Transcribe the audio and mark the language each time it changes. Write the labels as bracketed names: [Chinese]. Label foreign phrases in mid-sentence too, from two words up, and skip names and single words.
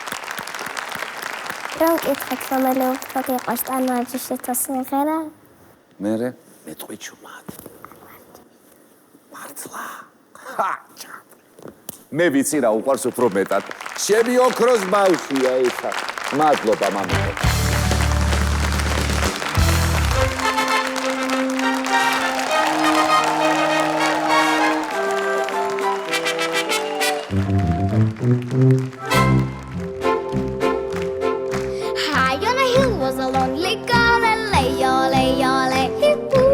[Georgian] რომ კითხეთ, რომელი უფრო იყოს ტანვარჯიშის თუ სიმღერა? მერე მეტყვი ჩუმად. მართლა. მე ვიცი რა უყვარს უფრო მეტად. შენი ოქროს ბავშვია ისა. მადლობა მამიკო. [English] High on a hill was a lonely girl, and lay, hee-hoo.